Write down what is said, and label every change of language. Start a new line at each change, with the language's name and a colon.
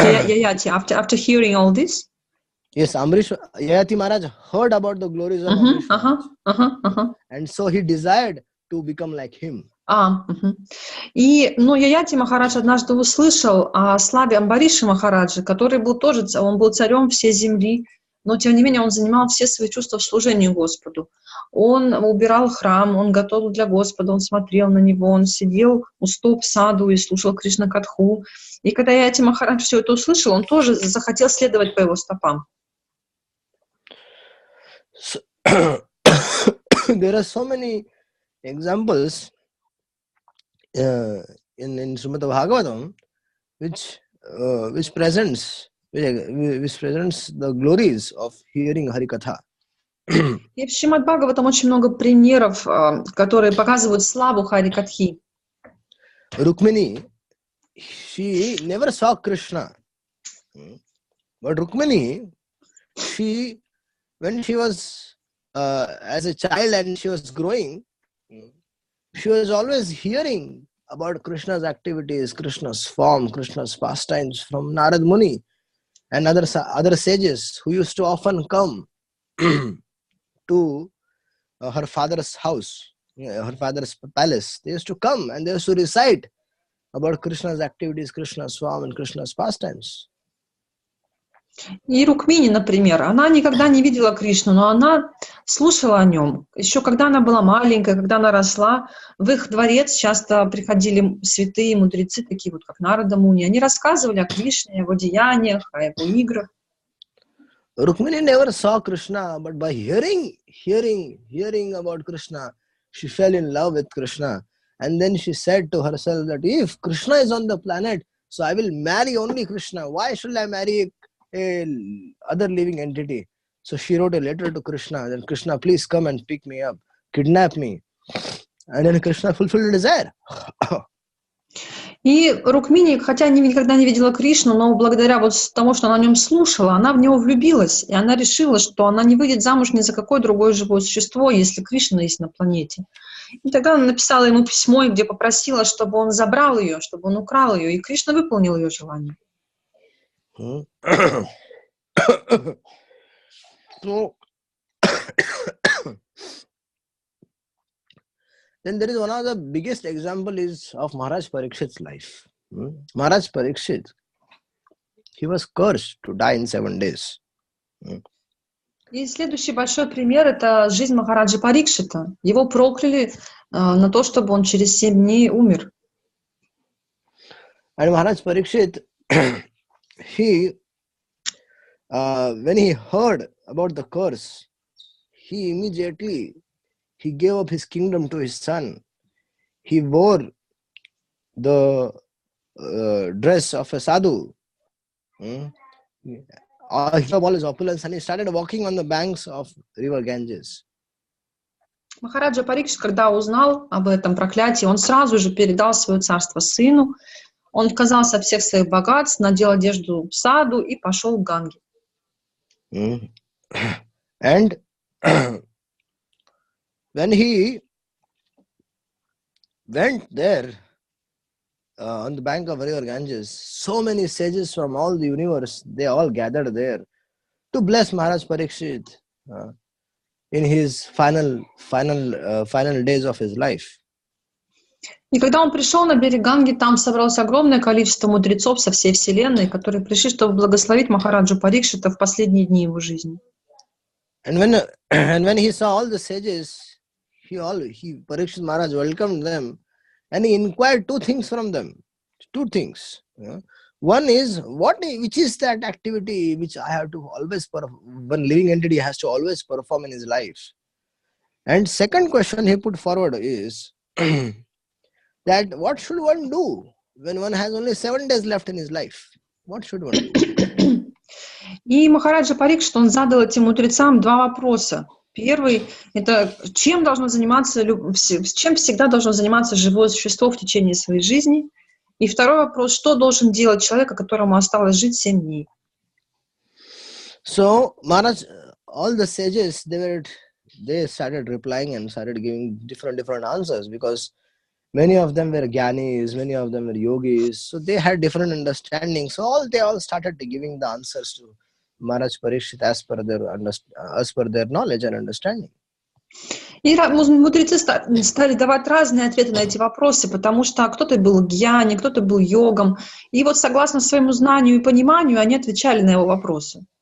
English: Yayati, after hearing all this, Yes, Yayati Maharaj heard about the glories of Amrish Maharaj. And so he desired to become like him.
Russian: И, Яяти Махарадж однажды услышал о славе Амбариши Махараджа, который был тоже, он был царем всей земли, но тем не менее он занимал все свои чувства в служении Господу. Он убирал храм, он готовил для Господа, он смотрел на него, он сидел у стоп саду и слушал Кришна Катху. И когда Яяти Махарадж все это услышал, он тоже захотел следовать по его стопам.
English: So, there are so many examples in Srimad Bhagavatam which presents the glories of hearing Harikatha.
Russian: И в Шримад Бхагаватам очень много примеров, которые показывают славу Харикатхи.
English: Rukmini, she never saw Krishna, but Rukmini, when she was as a child and she was growing, she was always hearing about Krishna's activities, Krishna's form, Krishna's pastimes from Narad Muni and other sages who used to often come to her father's house, her father's palace. They used to come and they used to recite about Krishna's activities, Krishna's form and Krishna's pastimes.
Russian: И Рукмини, например, она никогда не видела Кришну, но она слушала о нем. Еще когда она была маленькая, когда она росла, в их дворец часто приходили святые мудрецы, такие вот как Нарада Муни. Они рассказывали о Кришне, о его деяниях, о его играх.
English: Rukmini never saw Krishna, but by hearing about Krishna, she fell in love with Krishna. And then she said to herself that if Krishna is on the planet, so I will marry only Krishna. Why should I marry a other living entity? So she wrote a letter to Krishna, then Krishna, please come and pick me up, kidnap me. And then Krishna fulfilled her desire.
Russian: И Рукмини, хотя никогда не видела Кришну, но благодаря вот тому, что она о нем слушала, она в него влюбилась, и она решила, что она не выйдет замуж ни за какое другое живое существо, если Кришна есть на планете. И тогда она написала ему письмо, где попросила, чтобы он забрал ее, чтобы он украл ее, и Кришна выполнил ее желание.
English: So, then there is one of the biggest example is of Maharaj Parikshit's life. Maharaj Parikshit, he was cursed to die in 7 days.
Russian: И следующий большой пример — это жизнь Махараджи Парикшита. Его прокляли на то, чтобы он через 7 дней умер.
English: And Maharaj Parikshit, when he heard about the curse, he immediately gave up his kingdom to his son. He wore the dress of a sadhu. He gave all his opulence and he started walking on the banks of river Ganges.
Russian: Махараджа Парикшит, когда узнал об этом проклятии, он сразу же передал свое царство сыну. Он отказался от всех своих богатств, надел одежду саду и пошел к Ганге.
English: And when he went there on the bank of river Ganges, so many sages from all the universe, they all gathered there to bless Maharaj Parikshit in his final days of his life.
Russian: И когда он пришел на берег Ганги, там собралось огромное количество мудрецов со всей вселенной, которые пришли, чтобы благословить Махараджу Парикшита в последние дни его жизни.
English: And when he saw all the sages, Parikshit Maharaj welcomed them, and he inquired 2 things from them. 2 things. One is, which is that activity which I have to always one living entity has to always perform in his life. And second question he put forward is that what should one do when one has only 7 days left in his life? What should one do?
Russian: И Махараджа Парикшит, он задал этим мудрецам 2 вопроса. Первый — это чем всегда должно заниматься живое существо в течение своей жизни. И второй вопрос, что должен делать человек, которому осталось жить 7 дней.
English: So, Maharaj, all the sages, they they started replying and started giving different answers, because many of them were gyanis, many of them were yogis, so they had different understandings. So they all started giving the answers to Maharaj Parikshit as per their knowledge and understanding.
Russian: И мудрецы стали давать разные ответы на эти вопросы, потому что кто-то был гьяни, кто-то был йогом. И вот согласно своему знанию и пониманию они отвечали на его вопросы.